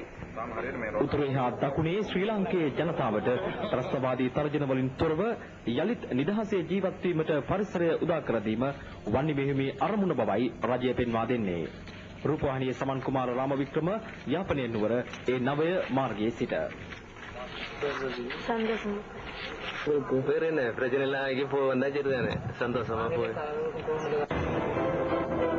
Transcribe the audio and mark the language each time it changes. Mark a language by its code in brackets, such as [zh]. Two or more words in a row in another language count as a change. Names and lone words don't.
[si] උතුරේ හා දකුණේ ශ්‍රී ලාංකේය ජනතාවට ත්‍රස්තවාදී තර්ජන වලින් තොරව යලිත් නිදහසේ ජීවත් වීමට පරිසරය උදා කර දීම වන්නි මෙහෙයුමේ අරමුණ බවයි රජය පෙන්වා දෙන්නේ. රූපවාහිනියේ සමන් කුමාර රාමවික්‍රම යාපනයේ නුවර ඒ 9 මාර්ගයේ සිට. [ta] சந்தோஷம் வேற என்ன பிரச்சனை எல்லாம் இங்கே போ வந்தா சரிதானே சந்தோஷமா போய்